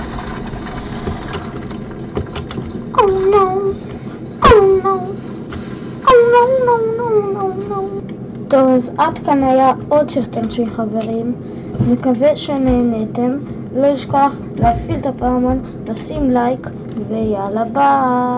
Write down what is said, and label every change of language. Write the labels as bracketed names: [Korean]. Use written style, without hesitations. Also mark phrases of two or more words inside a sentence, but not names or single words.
[English] Oh no! Oh no! Oh no no no no no! [Hebrew] טוב, אז עד כאן היה עוד סרטון שלי חברים. מקווה שנהנתם. לא לשכח להפעיל את הפעמון, לשים לייק, ויאללה ביי!